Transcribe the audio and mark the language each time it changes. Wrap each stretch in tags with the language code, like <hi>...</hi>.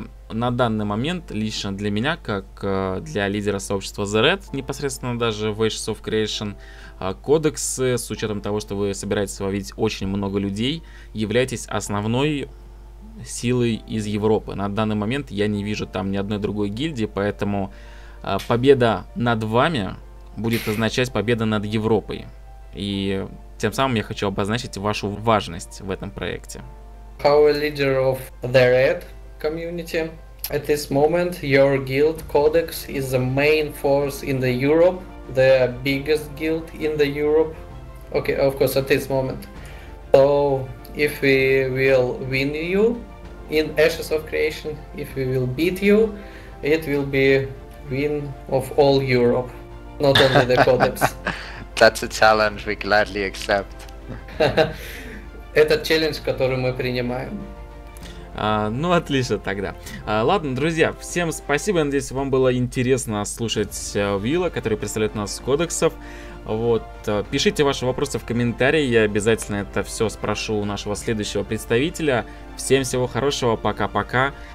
<ru>на данный момент, лично для меня, как для лидера сообщества The Red, непосредственно даже в Ashes of Creation, Codex, с учетом того, что вы собираетесь ловить очень много людей, являетесь основной силой из Европы. На данный момент я не вижу там ни одной другой гильдии, поэтому победа над вами будет означать победа над Европой. И тем самым я хочу обозначить вашу важность в этом проекте.</ru> <en>How a leader of the Red community, at this moment your guild Codex is the main force in the Europe, the biggest guild in the Europe. Okay, of course, at this moment. So if we will win you in Ashes of Creation, if we will beat you, it will be win of all Europe, not only the Codex. That's a challenge we gladly accept.</en> <ru>Это челлендж, который мы принимаем. Ну, отлично тогда. Ладно, друзья, всем спасибо. Я надеюсь, вам было интересно слушать Вилла, который представляет нас с кодексов. Вот. Пишите ваши вопросы в комментарии. Я обязательно это все спрошу у нашего следующего представителя. Всем всего хорошего. Пока-пока.</ru>